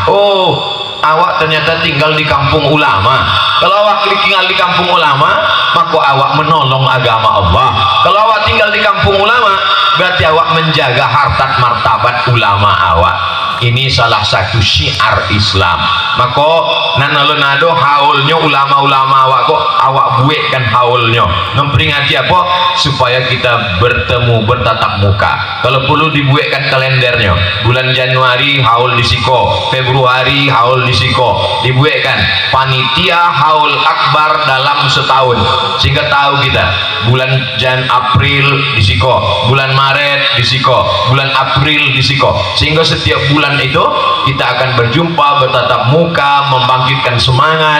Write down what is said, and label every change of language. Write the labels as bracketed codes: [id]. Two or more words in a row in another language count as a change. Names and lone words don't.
[id] Oh, awak ternyata tinggal di kampung ulama. Kalau awak tinggal di kampung ulama, maka awak menolong agama Allah. Kalau awak tinggal di kampung ulama, berarti awak menjaga harkat martabat ulama awak. Ini salah satu syiar Islam. Maka nanalonado haulnya ulama-ulama awak kok awak buatkan haulnya memperingati apa? Supaya kita bertemu bertatap muka. Kalau perlu dibuatkan kalendernya, bulan Januari haul di Siko, Februari haul di Siko, dibuatkan panitia haul akbar dalam setahun, sehingga tahu kita bulan April di Siko, bulan Maret di Siko, bulan April di Siko, sehingga setiap bulan bulan itu kita akan berjumpa, bertatap muka, membangkitkan semangat.